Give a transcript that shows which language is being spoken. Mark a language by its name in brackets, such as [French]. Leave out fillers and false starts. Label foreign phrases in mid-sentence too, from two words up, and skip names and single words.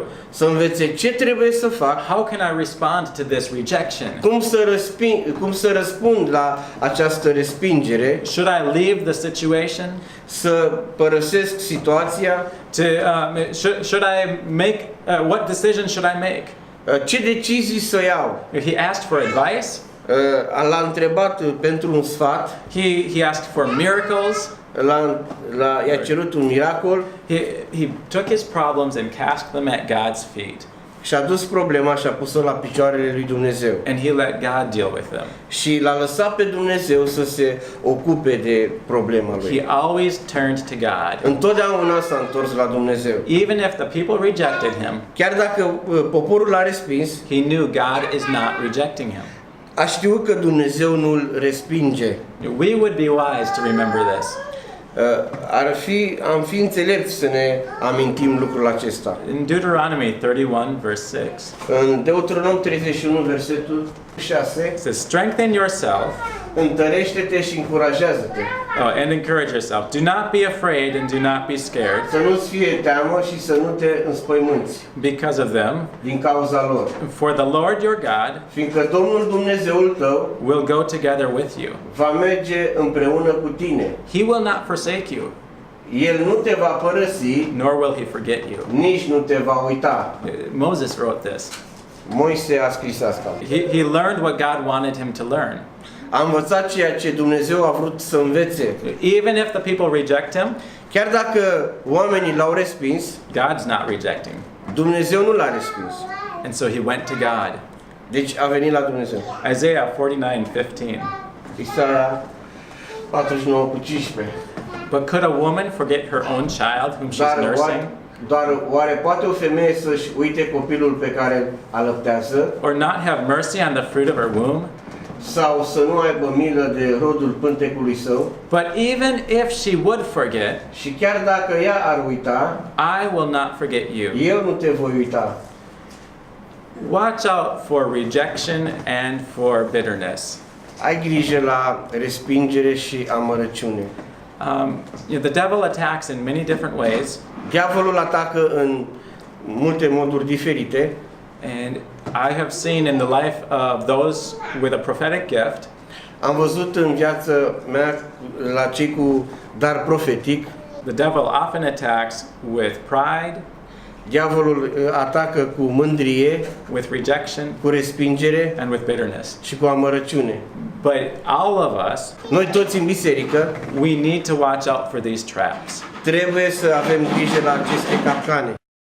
[Romanian] Să învețe ce trebuie să fac, [English] How can I respond to this rejection? [Romanian] cum să răspund la această respingere, [English] Should I leave the situation? [Romanian] să părăsesc situația, [English] Should I make, what decision should I make? [Romanian] ce decizii să iau. [English] He asked for advice. [Romanian] L-a întrebat pentru un sfat, [English] He asked for miracles. [Romanian] i-a cerut un miracol [English] He took his problems and cast them at God's feet. [Romanian] și a dus problema și a pus-o la picioarele lui Dumnezeu. [English] And he let God deal with them. [Romanian] Și l-a lăsat pe Dumnezeu să se ocupe de problema lui. [English] He always turned to God. [Romanian] Întotdeauna s-a întors la Dumnezeu. [English] Even if the people rejected him, [Romanian] Chiar dacă poporul l-a respins, [English] he knew God is not rejecting him. [Romanian] a știut că Dumnezeu nu-l respinge. [English] We would be wise to remember this. [Romanian] Am fi înțelepți să ne amintim lucrul acesta. [English] In Deuteronomy 31, verse 6, [Romanian] În Deuteronom 31, versetul 6, [English] it says, strengthen yourself [Romanian] întărește-te și încurajează-te. [English] and encourage yourself. Do not be afraid and do not be scared [Romanian] Să nu-ți fie teamă și să nu te înspăimânți [English] because of them. [Romanian] din cauza lor. [English] For the Lord your God [Romanian] Fiindcă Domnul Dumnezeul tău [English] will go together with you. [Romanian] va merge împreună cu tine. [English] He will not forsake you, [Romanian] El nu te va părăsi, [English] nor will he forget you. [Romanian] nici nu te va uita. [English] Moses wrote this. [Romanian] Moise a scris asta. [English] He learned what God wanted him to learn. [Romanian] A învățat ceea ce Dumnezeu a vrut să învețe. [English] Even if the people reject him, [Romanian] Chiar dacă oamenii l-au respins, [English] God's not rejecting. [Romanian] Dumnezeu nu l-a respins. [English] And so he went to God. [Romanian] Deci a venit la Dumnezeu. [English] Isaiah 49:15. [Romanian] Isaia 49:15. [English] But could a woman forget her own child whom she's nursing? [Romanian] Doar oare poate o femeie să-și uite copilul pe care îl alăptează? [English] Or not have mercy on the fruit of her womb? [Romanian] Sau să nu aibă milă de rodul pântecului său? [English] But even if she would forget, [Romanian] Și chiar dacă ea ar uita, [English] I will not forget you. [Romanian] eu nu te voi uita. [English] Watch out for rejection and for bitterness. [Romanian] Ai grijă la respingere și amărăciune. [English] The devil attacks in many different ways, [Romanian] Diavolul atacă în multe moduri diferite. [English] and I have seen in the life of those with a prophetic gift [Romanian] Am văzut în viața mea la cei cu dar profetic, [English] the devil often attacks with pride, [Romanian] diavolul atacă cu mândrie, [English] with rejection, [Romanian] cu respingere [English] and with bitterness. [Romanian] și cu amărăciune. [English] But all of us, [Romanian] Noi toți în biserică [English] we need to watch out for these traps. [Romanian] trebuie să avem grijă la aceste capcane.